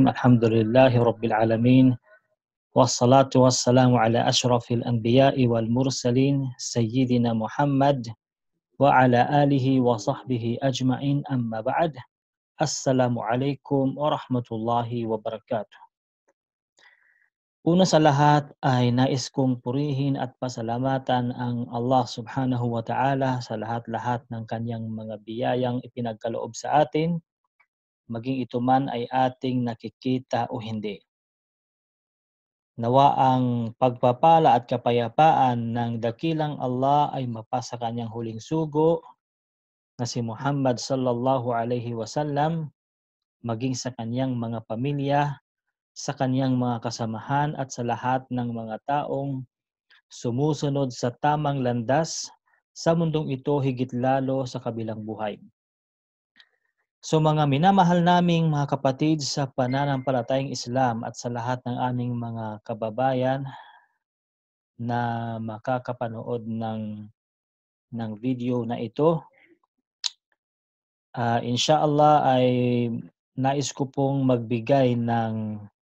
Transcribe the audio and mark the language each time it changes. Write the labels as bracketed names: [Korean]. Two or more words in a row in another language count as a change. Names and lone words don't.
[Arabic] الحمد لله رب العالمين، والصلاة والسلام على أشرف الأنبياء والمرسلين سيدنا محمد وعلى آله وصحبه أجمعين. أما بعد. السلام عليكم ورحمة الله وبركاته. [Filipino] Una sa lahat ay nais kong purihin at pasalamatan ang Allah [Arabic] سبحانه وتعالى [Filipino] sa lahat-lahat ng kanyang mga biyayang ipinagkaloob sa atin, maging ito man ay ating nakikita o hindi. Nawa ang pagpapala at kapayapaan ng dakilang Allah ay mapasa kanyang huling sugo na si Muhammad [Arabic] صلى الله عليه وسلم, [Filipino] maging sa kanyang mga pamilya, sa kanyang mga kasamahan at sa lahat ng mga taong sumusunod sa tamang landas sa mundong ito, higit lalo sa kabilang buhay. So mga minamahal naming mga kapatid sa pananampalatayang Islam at sa lahat ng aming mga kababayan na makakapanood ng video na ito, inshallah ay nais ko pong magbigay ng